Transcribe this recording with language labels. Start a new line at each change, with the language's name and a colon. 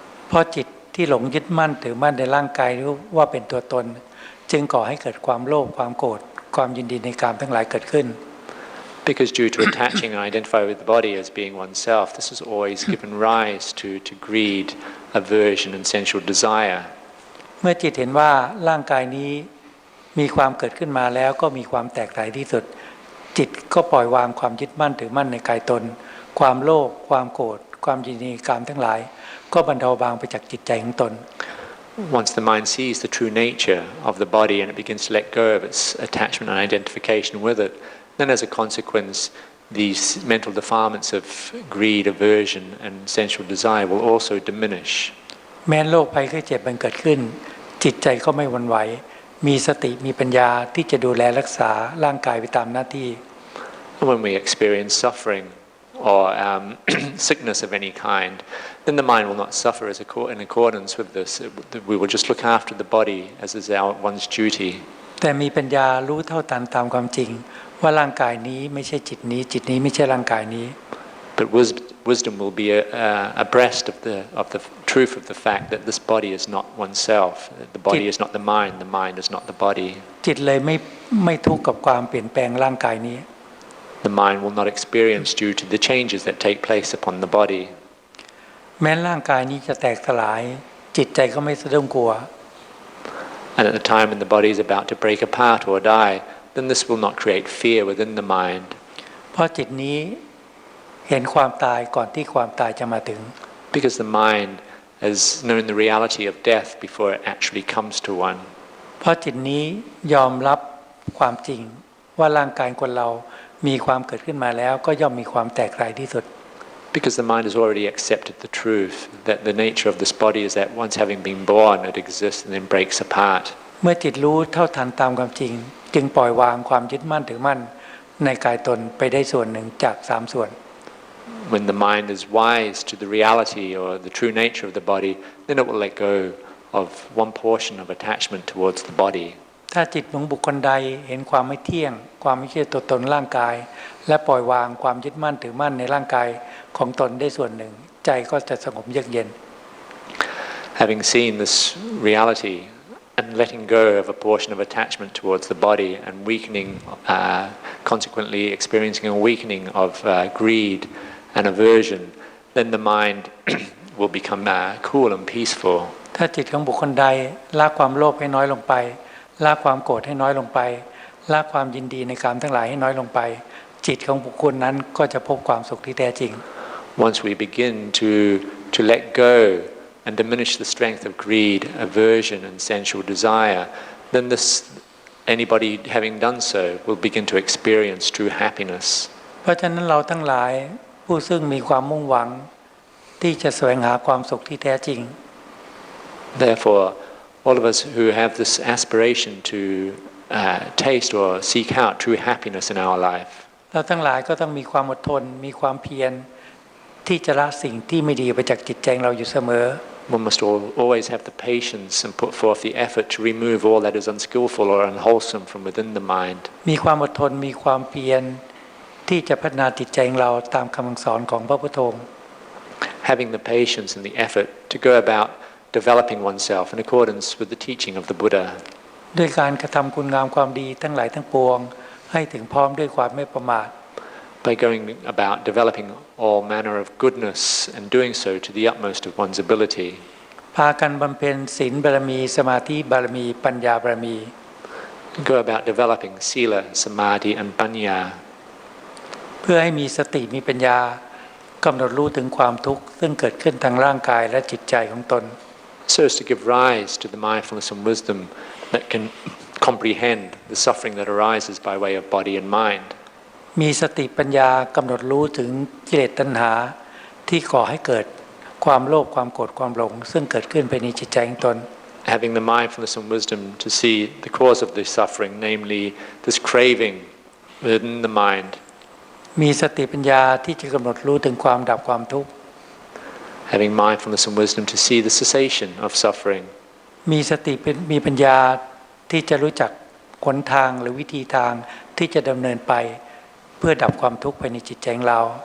Thai: เพราะจิตที่หลงยึดมั่นถือมั่นในร่างกายรู้ว่าเป็นตัวตนจึงก่อให้เกิดความโลภความโกรธความยินดีในกามทั้งหลายเกิดขึ้น
English: Because due to attaching and identifying with the body as being oneself, this has always given rise to greed, aversion and sensual desire.
Thai: เมื่อจิตเห็นว่าร่างกายนี้มีความเกิดขึ้นมาแล้วก็มีความแตกสลายที่สุดจิตก็ปล่อยวางความยึดมั่นถือมั่นในกายตนความโลภความโกรธความยินดีในกามทั้งหลายก็บรรเทาบางไปจากจิตใจของตน
English: Once the mind sees the true nature of the body and it begins to let go of its attachment and identification with it, then as a consequence, these mental defilements of greed, aversion and sensual desire will also diminish.
Thai: แม้โรคภัยไข้เจ็บมันเกิดขึ้นจิตใจก็ไม่หวั่นไหวมีสติมีปัญญาที่จะดูแลรักษาร่างกายไปตามหน้าที่
English: When we experience suffering or sickness of any kind, then the mind will not suffer in accordance with this. We will just look after the body as is one's duty.
Thai: แต่มีปัญญารู้เท่าทันตามความจริงว่าร่างกายนี้ไม่ใช่จิตนี้จิตนี้ไม่ใช่ร่างกายนี้
English: But wisdom will be abreast of the truth of the fact that this body is not oneself. The body is not the mind is not the body.
Thai: จิตเลยไม่ทุกข์กับความเปลี่ยนแปลงร่างกายนี้
English: The mind will not experience due to the changes that take place upon the body.
Thai: แม้ร่างกายนี้จะแตกสลายจิตใจก็ไม่สะดุ้งกลัว
English: And at the time when the body is about to break apart or die, then this will not create fear within the mind.
Thai: เพราะจิตนี้เห็นความตายก่อนที่ความตายจะมาถึง
English: Because the mind has known the reality of death before it actually comes to one.
Thai: เพราะจิตนี้ยอมรับความจริงว่าร่างกายคนเรามีความเกิดขึ้นมาแล้วก็ย่อมมีความแตกสลายที่สุด
English: Because the mind has already accepted the truth that the nature of this body is that once having been born, it exists and then breaks apart.
Thai: เมื่อจิตรู้เท่าทันตามความจริงจึงปล่อยวางความยึดมั่นถือมั่นในกายตนไปได้ส่วนหนึ่งจาก3ส่วน
English: When the mind is wise to the reality or the true nature of the body, then it will let go of one portion of attachment towards the body.
Thai: ถ้าจิตของบุคคลใดเห็นความไม่เที่ยงความไม่ใช่ตัวตนร่างกายและปล่อยวางความยึดมั่นถือมั่นในร่างกายของตนได้ส่วนหนึ่งใจก็จะสงบเยือกเย็น
English: Having seen this reality and letting go of a portion of attachment towards the body and weakening, consequently experiencing a weakening of greed and aversion, then the mind will become cool and peaceful.
Thai: ถ้าจิตของบุคคลใดละความโลภให้น้อยลงไปละความโกรธให้น้อยลงไปละความยินดีในกามทั้งหลายให้น้อยลงไปจิตของบุคคลนั้นก็จะพบความสุขที่แท้จริง
English: Once we begin to let go and diminish the strength of greed, aversion and sensual desire, then anybody having done so will begin to experience true happiness.
Thai: เพราะฉะนั้นเราทั้งหลายผู้ซึ่งมีความมุ่งหวังที่จะแสวงหาความสุขที่แท้จริง
English: Therefore, all of us who have this aspiration to taste or seek out true happiness in our life,
Thai: เราทั้งหลายก็ต้องมีความอดทนมีความเพียรที่จะละสิ่งที่ไม่ดีไปจากจิตใจเราอยู่เสมอ
English: one must always have the patience and put forth the effort to remove all that is unskillful or unwholesome from within the mind.
Thai: มีความอดทนมีความเพียรที่จะพัฒนาจิตใจของเราตามคำสอนของพระพุทธองค์
English: Having the patience and the effort to go about developing oneself in accordance with the teaching of the Buddha.
Thai: ด้วยการกระทำคุณงามความดีทั้งหลายทั้งปวงให้ถึงพร้อมด้วยความไม่ประมาท
English: By going about developing all manner of goodness and doing so to the utmost of one's ability.
Thai: พากันบำเพ็ญศีลบารมีสมาธิบารมีปัญญาบารมี
English: Go about developing sila, samadhi and panya.
Thai: เพื่อให้มีสติมีปัญญากำหนดรู้ถึงความทุกข์ซึ่งเกิดขึ้นทางร่างกายและจิตใจของตน
English: So as to give rise to the mindfulness and wisdom that can comprehend the suffering that arises by way of body and mind.
Thai: มีสติปัญญากำหนดรู้ถึงกิเลสตัณหาที่ก่อให้เกิดความโลภความโกรธความหลงซึ่งเกิดขึ้นภายในจิตใจของตน
English: Having the mindfulness and wisdom to see the cause of this suffering, namely this craving within the mind.
Thai: มีสติปัญญาที่จะกำหนดรู้ถึงความดับความทุกข์
English: Having mindfulness and wisdom to see the cessation of suffering.
Thai: มีสติมีปัญญาที่จะรู้จักหนทางหรือวิธีทางที่จะดำเนินไปเพื่อดับความทุกข์ภายในจิตใจของเรา